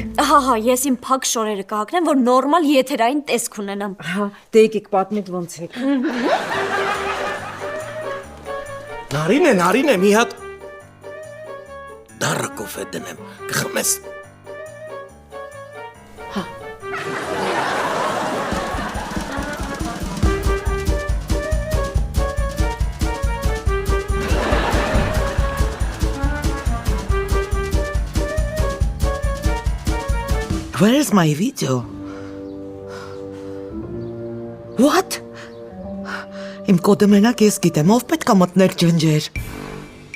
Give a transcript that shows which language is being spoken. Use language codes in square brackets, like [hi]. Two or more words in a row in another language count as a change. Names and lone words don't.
[hy] Հա, ես իմ փակ շորերը կհակնեմ, որ նորմալ եթերային տեսք ունենամ։ Հա, դե եկեք պատմեք ոնց եք։ Նարին է, մի հատ դառը կոֆե դնեմ, կխմես։ Հա։ [en] Where's my video? What? [hy] Իմ կոդը մենակ ես գիտեմ, ով պետք է մտներ ջնջեր։